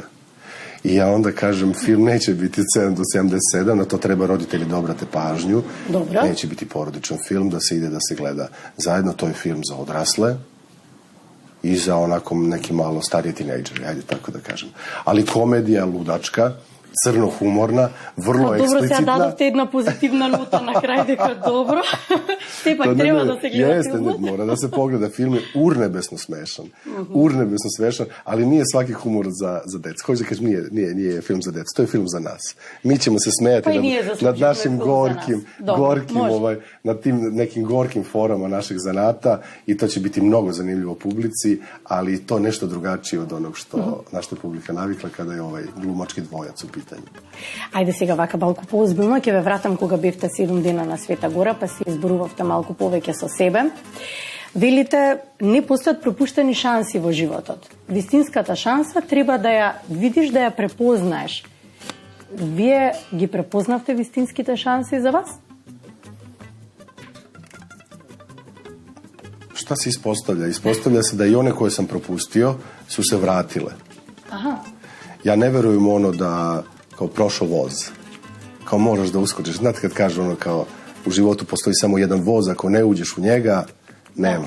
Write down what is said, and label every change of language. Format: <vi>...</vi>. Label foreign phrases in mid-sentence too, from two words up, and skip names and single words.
<sr>I ja onda kažem, film neće biti 7 do 77, na to treba roditelji da obrate pažnju. Dobro. Neće biti porodičan film, da se ide da se gleda zajedno. To je film za odrasle i za onako neki malo starije tinejdžeri, ajde tako da kažem. Ali komedija ludačka, crno-humorna, vrlo eksplicitna. Dobro,</sr> <mk>сега дадохте една позитивна нота на крај, дека добро. Сепак треба да се гледа филмот.</mk> <sr>Mora da se pogleda. Film je urnebesno smešan. Urnebesno smešan, ali nije svaki humor za decu. Hoće da kažem, nije film za decu, to je film za nas. Mi ćemo se smejati nad našim nad tim nekim gorkim forama našeg zanata i to će biti mnogo zanimljivo publici, ali to nešto drugačije od onog što naša publika navikla kada je ovaj glumački dvojac u pitanju.</sr> <mk>Ајде сега вака малку поозбилно, ќе ве вратам кога бевте 7 дена на Света Гора, па си изборувавте малку повеќе со себе. Велите, не постојат пропуштени шанси во животот. Вистинската шанса треба да ја видиш, да ја препознаеш. Вие ги препознавте вистинските шанси за вас?</mk> <sr>Šta se ispostavlja? Ispostavlja se da i one koje sam propustio su se vratile. Aha. Ja ne verujem ono da kao prošao voz. Kao moraš da uskočiš. Znate kad kažu ono kao u životu postoji samo jedan voz, ako ne uđeš u njega, nema.</sr>